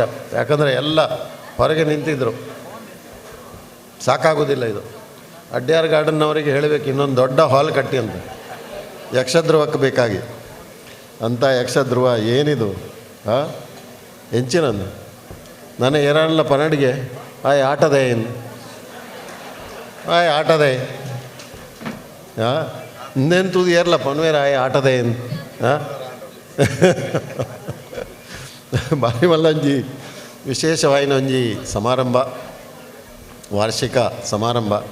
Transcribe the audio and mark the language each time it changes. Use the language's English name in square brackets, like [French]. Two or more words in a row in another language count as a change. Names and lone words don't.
[Kannada] ಯಾಕಂದರೆ ಎಲ್ಲ ಹೊರಗೆ ನಿಂತಿದ್ದರು, ಸಾಕಾಗೋದಿಲ್ಲ. ಇದು ಅಡ್ಯಾರ್ ಗಾರ್ಡನ್ನವರಿಗೆ ಹೇಳಬೇಕು ಇನ್ನೊಂದು ದೊಡ್ಡ ಹಾಲ್ ಕಟ್ಟಿ ಅಂತ, ಯಕ್ಷಧ್ರುವಕ್ಕೆ ಬೇಕಾಗಿ. [Tulu] ಅಂಥ ಯಕ್ಷಧ್ರುವ ಏನಿದು ಹೆಂಚಿನಂದು ನನ್ನ ಏರಣ್ಣ ಪನ್ನಡಿಗೆ ಆಯ್ ಆಟದೆ ಆಯ್ ಆಟದೆ ಇನ್ನೇನು ತೂದು ಏರ್ಲ ಪನ್ವೇರ ಆಯ್ ಆಟದೆ ಬಾರಿ ಮಲ್ಲಂಜಿ ವಿಶೇಷವಾಯಿನ ಒಂಜಿ ಸಮಾರಂಭ, ವಾರ್ಷಿಕ ಸಮಾರಂಭ.